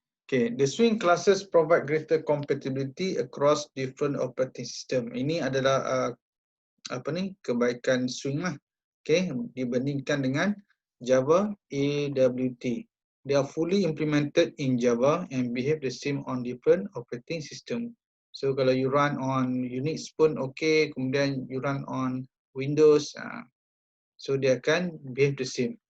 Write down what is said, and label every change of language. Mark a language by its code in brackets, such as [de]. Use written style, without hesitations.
[en] Okay, the swing classes provide greater compatibility across different operating system. [ms] Ini adalah kebaikan swing lah. Okay, dibandingkan dengan Java AWT. [en] They are fully implemented in Java and behave the same on different operating system. So kalau you run on Unix pun okay, kemudian you run on Windows, so [ms] dia akan [en] behave the same.